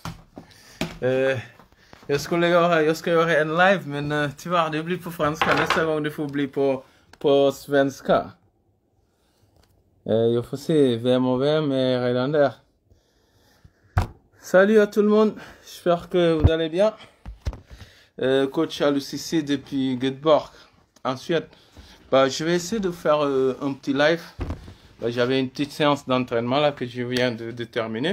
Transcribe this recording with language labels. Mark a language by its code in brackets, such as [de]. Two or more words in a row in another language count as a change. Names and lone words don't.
[sv] Jag skulle göra en live men tyvärr det blir på franska. Nästa gång det får bli på svenska. Jag får se vem och vem är redan där. [fr] Salut à tout le monde, j'espère que vous allez bien. Coach Alucissi depuis Göteborg en Suède. Je vais essayer de faire un petit live. J'avais une petite séance d'entraînement là que je viens de terminer.